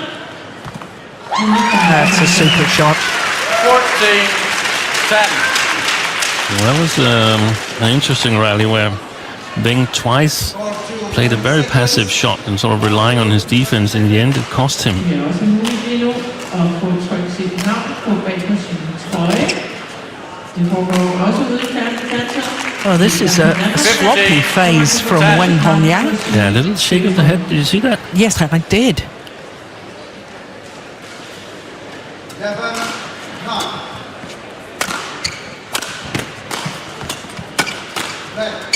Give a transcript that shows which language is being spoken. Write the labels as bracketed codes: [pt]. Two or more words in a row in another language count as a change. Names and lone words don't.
[en] That's a super shot. 14, 10. Well, that was an interesting rally where Bing twice played a very passive shot and sort of relying on his defense. In the end, it cost him. [da] Vi har også mulighed lige nu at få trykt sit navn på bag på sin trøje. Det foregår også ude i kanten. [en] Oh, this is a sloppy phase from Wen Hongyang. Yeah, a little shake of the head. Did you see that? Yes, I did. 11, 9. Play.